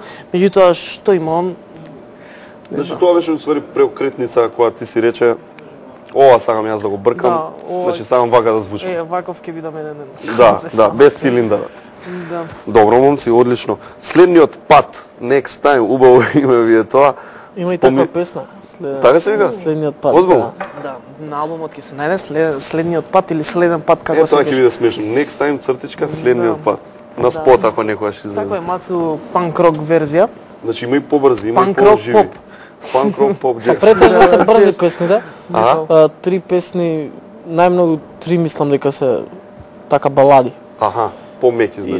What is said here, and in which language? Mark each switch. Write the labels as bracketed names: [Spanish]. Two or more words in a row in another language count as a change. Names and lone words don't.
[Macedonian] Меѓутоа што има он? Значи тоа беше усвари преокретница кога ти си рече ова сакам јас да го бркам. Значи сакам вака да звучи. Ваков ќе бидам еден. Да, без цилиндарот. Да. Добро, момци, одлично. Следниот пат, [English] next time, [Macedonian] убаво име ви е тоа. Има и таква песна. Така се вика? Следниот пат. Озбилно? Да, на албумот ќе се најде следниот пат или следен пат како се тоа ќе биде смешно. [English] Next time [Macedonian] цртичка следниот пат. На спот ако некојаш излезе. Така е мацу панк-рок верзија. Значи има и побрзи, има и поживи. Панк-рок, поп, джез. Претежно се брзи песни, да? 3 песни најмногу 3 мислам дека се така балади. Аха, помеки значи.